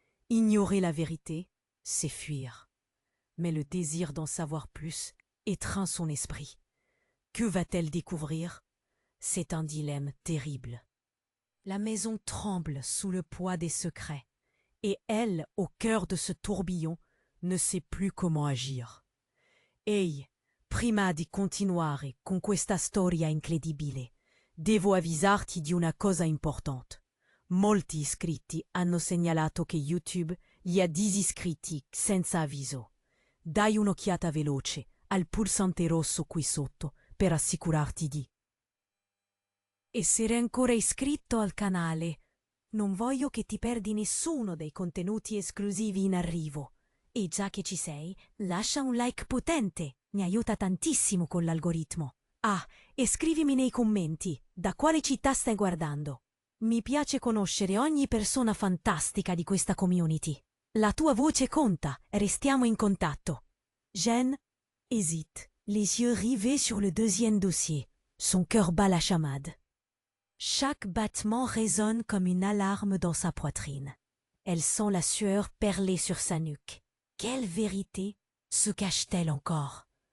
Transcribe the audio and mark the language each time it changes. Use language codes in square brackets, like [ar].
[fr] Ignorer la vérité, c'est fuir. Mais le désir d'en savoir plus étreint son esprit. Que va-t-elle découvrir? C'est un dilemme terrible. La maison tremble sous le poids des secrets, et elle, au cœur de ce tourbillon, ne sait plus comment agir. [it] Ehi, prima di continuare con questa storia incredibile, devo avvisarti di una cosa importante. Molti iscritti hanno segnalato che YouTube li ha disiscritti senza avviso. Dai un'occhiata veloce al pulsante rosso qui sotto per assicurarti di essere ancora iscritto al canale. Non voglio che ti perdi nessuno dei contenuti esclusivi in arrivo. E già che ci sei, lascia un like potente, mi aiuta tantissimo con l'algoritmo. Ah, e scrivimi nei commenti da quale città stai guardando. Mi piace conoscere ogni persona fantastica di questa community. La tua voce conta, restiamo in contatto. [fr] Jeanne hésite, les yeux rivés sur le deuxième dossier. Son cœur bat la chamade. Chaque battement résonne comme une alarme dans sa poitrine. Elle sent la sueur perler sur sa nuque. Quelle vérité se cache-t-elle encore?